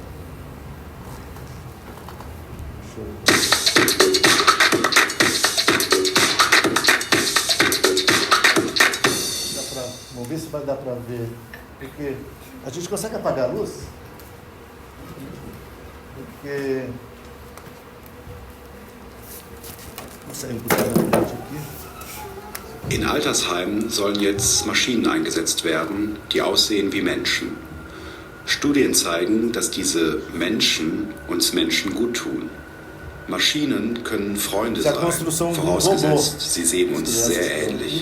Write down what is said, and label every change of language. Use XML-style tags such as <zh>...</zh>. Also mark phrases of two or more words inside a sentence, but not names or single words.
<pt>Vamos ver se vai dar para ver, porque a gente consegue apagar a luz? Porque vou sair um pouquinho da frente aqui.</pt> <de>In Altersheimen sollen jetzt Maschinen eingesetzt werden, die aussehen wie Menschen. Studien zeigen, dass diese Menschen uns Menschen gut tun. Maschinen können Freunde sein, vorausgesetzt, sie sehen uns sehr ähnlich.</de>